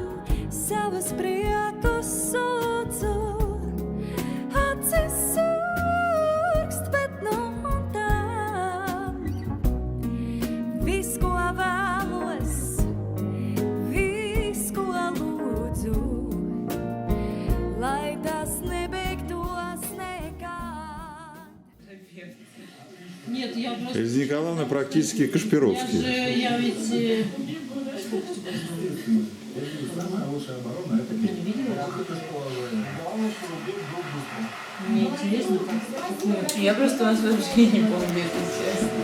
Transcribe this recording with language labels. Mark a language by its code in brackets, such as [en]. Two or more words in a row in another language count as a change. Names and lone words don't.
[lv] savus priekus sūdzu, acis surkst, bet no tām viss, ko vēlos, viss, ko lūdzu, lai tas nebeigtos nekad. [ru] Нет, я просто... Эльза Николаевна практически Кашпировский. Я ведь... Самая лучшая оборона – это Не видела? Мне интересно. Я просто вас вообще не помню, это честно.